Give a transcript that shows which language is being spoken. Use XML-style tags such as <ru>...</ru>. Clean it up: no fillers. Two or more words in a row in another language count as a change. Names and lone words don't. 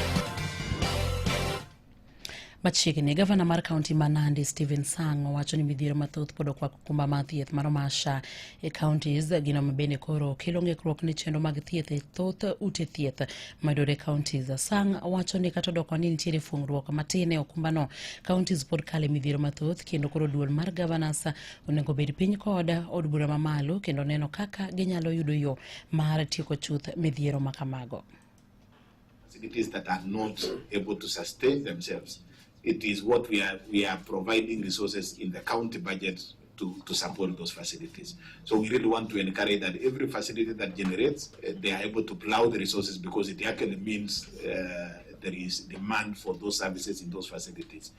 <luo>Machiegni gavana mar kaunti ma Nandi Stephen Sang owacho ni midhiero mathoth pod okwako kumba mar thieth mar Masha e counties gino mabende koro kelo ng'ikruok ne chenro mag thieth e thoth ute thieth mayudore counties. Sang owacho ni kata odoko ni nitiere fuong'ruok matin e okumbano, counties pod kale midhiero mathoth kendo koro duol mar governors onego bed piny kod od bura mamalo kendo neno kaka ginyalo yudo yo mar tieko chuth midhiero makamago.</luo> <en>Facilities that are not able to sustain themselves. It is what we are providing resources in the county budget to support those facilities. So we really want to encourage that every facility that generates, they are able to plow the resources because it actually means there is demand for those services in those facilities.</en>